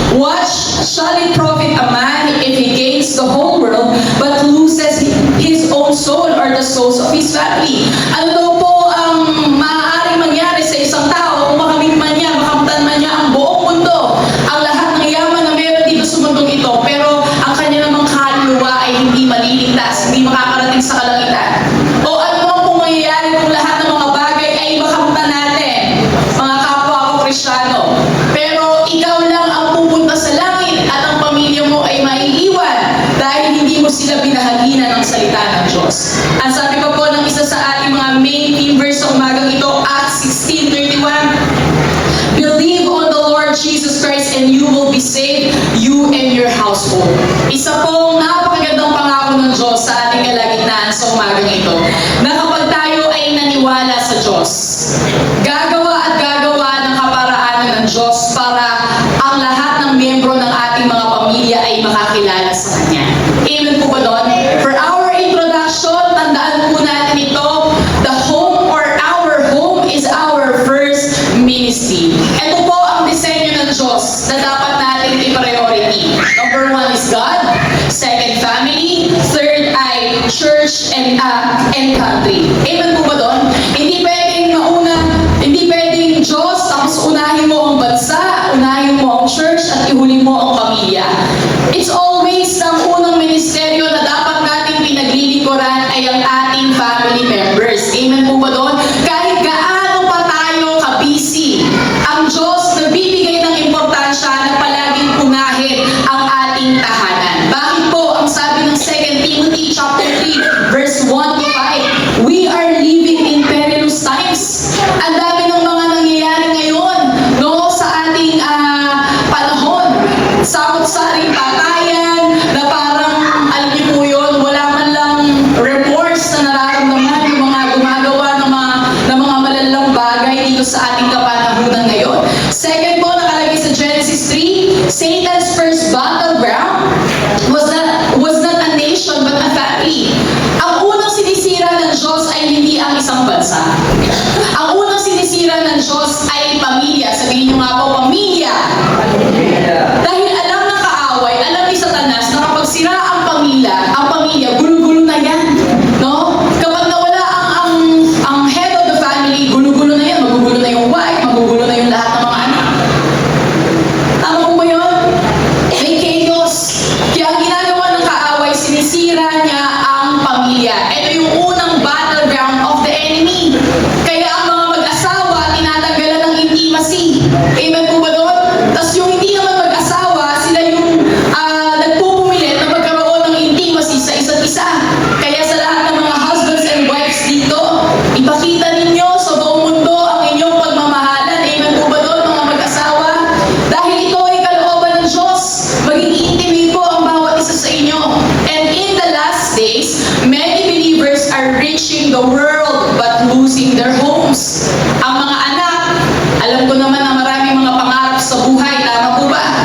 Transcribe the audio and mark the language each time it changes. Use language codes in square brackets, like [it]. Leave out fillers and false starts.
[en] What shall it profit a man if he gains the whole world but loses his own soul or the souls of his family? [tl] Ano daw po ang maaaring mangyari sa isang tao kung makamit man niya, makamtan man niya ang buong mundo, ang lahat ng yaman na meron dito sa mundong ito, pero ang kanya namang kaluluwa ay hindi maliligtas, hindi makakarating sa kalangitan? O ano ang kung mangyayari kung lahat ng mga bagay ay makamtan natin, mga kapwa ko Kristiyano, pero ikaw lang ang pupunta sa langit at ang pamilya mo ay maiiwan dahil hindi mo sila binahaginan ng salita ng Diyos? Ang sabi pa po ng isa sa ating mga main theme verse sa umagang ito, [en] Acts 16:31, believe on the Lord Jesus Christ and you will be saved, you and your household. [tl] Isa pong napakagandang pangako ng Diyos sa ating kalagitnaan sa umagang ito, na kapag tayo ay naniwala sa Diyos, gagawa at gagawa ng kaparaanan ng Diyos para ang lahat ng miyembro ng ating mga pamilya ay makakilala sa Kanya. Amen po ba doon? [en] For our introduction, [tl] tandaan po natin ito, [en] the home or our home is our first ministry. [tl] Ito po ang disenyo ng Diyos na dapat natin i-priority. [en] Number 1 is God, second family, third ay church and country. [tl] Amen po ba doon? Hindi pwedeng mauna, hindi pwedeng Diyos, tapos unahin mo ang bansa, unahin mo ang church, at ihuli mo ang pamilya. [en] It's always [tl] ang unang ministeryo na dapat nating pinaglilingkuran ay ang ating family members. Amen po ba doon? Kahit gaano pa tayo ka-busy, ang Diyos nagbibigay ng importansya na palaging unahin ang ating tahanan. Bakit po? Ang sabi ng [en] 2 Timothy chapter 3, verse 1 to 5, we are living in perilous times. [tl] Ang dami ng mga nangyayari ngayon, no, sa ating panahon. Samot-saring patayan, na parang, alam niyo po yun, wala man lang remorse na nararamdaman yung mga gumagawa ng mga malalang bagay dito sa ating kapanahunan ngayon. [en] Second po, [tl] nakalagay sa [en] Genesis 3, Satan's first battleground was not a nation but a family. [tl] Ang unang sinisira ng Diyos ay hindi ang isang bansa. Ang unang sinisira ng Diyos ay pamilya. Sabihin niyo nga po, pamilya. Dahil alam ng kaaway, alam ni Satanas na kapag sira ang pamilya, gulo-gulo na yan. No? Kapag nawala ang [en] head of the family, [tl] gulo-gulo na yan. Magugulo na yung wife, magugulo na yung lahat ng mga anak. Tama po ba yun? May chaos. Kaya ang ginagawa ng kaaway, sinisira niya ang pamilya. Ito yung unang [en] battleground of the enemy. [tl] Kaya ang mga mag-asawa, tinatanggalan ng intimacy. Amen po ba doon? Tapos yung hindi naman mag-asawa, sila yung nagpupumilit na magkaroon ng intimacy sa isa't isa. Kaya sa lahat ng mga husbands and wives dito, ipakita ninyo sa buong mundo ang inyong pagmamahalan. Amen po ba doon, mga mag-asawa? Dahil ito ay kalooban ng Diyos. Maging intimate po ang bawat isa sa inyo. [en] And in the last days, many believers are reaching the world but losing their homes. [tl] Ang mga anak, alam ko naman na maraming mga pangarap sa buhay, tama po ba?